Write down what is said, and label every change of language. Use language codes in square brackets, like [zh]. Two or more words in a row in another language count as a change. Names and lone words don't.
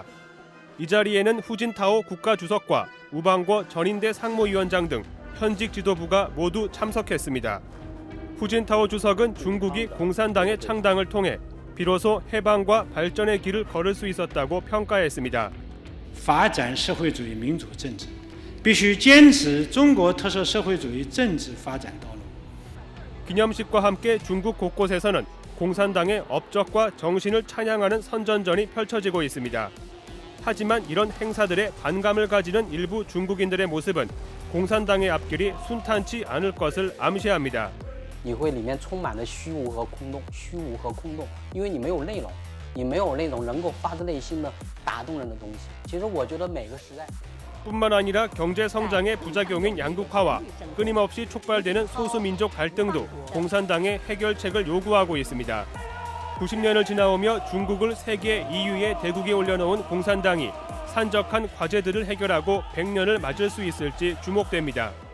[ko] 이 자리에는 후진타오 국가주석과 우방궈 전인대 상무위원장 등 현직 지도부가 모두 참석했습니다. 후진타오 주석은 중국이 공산당의 창당을 통해 비로소 해방과 발전의 길을 걸을 수 있었다고 평가했습니다. [zh] 发展社会主义民主政治必须坚持中国特色社会主义政治发展道路。 [ko] 기념식과 함께 중국 곳곳에서는 공산당의 업적과 정신을 찬양하는 선전전이 펼쳐지고 있습니다. 하지만 이런 행사들에 반감을 가지는 일부 중국인들의 모습은 공산당의 앞길이 순탄치 않을 것을 암시합니다. [zh] 议会里面充满了虚无和空洞，因为你没有内容，你没有那种能够发自内心的打动人的东西。其实我觉得每个时代。 [ko] 뿐만 아니라 경제 성장의 부작용인 양극화와 끊임없이 촉발되는 소수민족 갈등도 공산당의 해결책을 요구하고 있습니다. 90년을 지나오며 중국을 세계 EU의 대국에 올려놓은 공산당이 산적한 과제들을 해결하고 100년을 맞을 수 있을지 주목됩니다.